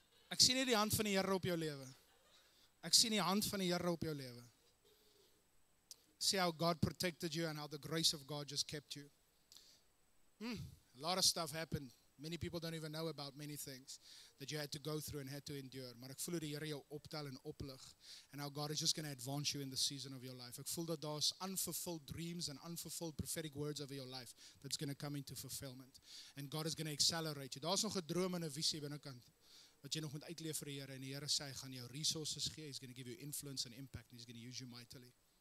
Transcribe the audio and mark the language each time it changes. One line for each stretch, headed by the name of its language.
Afrikaans: Ek sien nie die hand van die Here op jou lewe. Ek sien die hand van die Here op jou lewe.
English: See how God protected you and how the grace of God just kept you. A lot of stuff happened. Many people don't even know about many things that you had to go through and had to endure.
Afrikaans: Maar ek voel die Here jou optel en oplig.
English: And how God is just going to advance you in the season of your life.
Afrikaans: Ek voel dat daar's
English: unfulfilled dreams and unfulfilled prophetic words over your life that's going to come into fulfillment. And God is going to accelerate you.
Afrikaans: Daar's nog 'n droom en 'n visie binnekant wat jy nog moet uitleef vir die Here. En die Here sê hy gaan jou resources gee.
English: He's going to give you influence and impact. And he's going to use you mightily.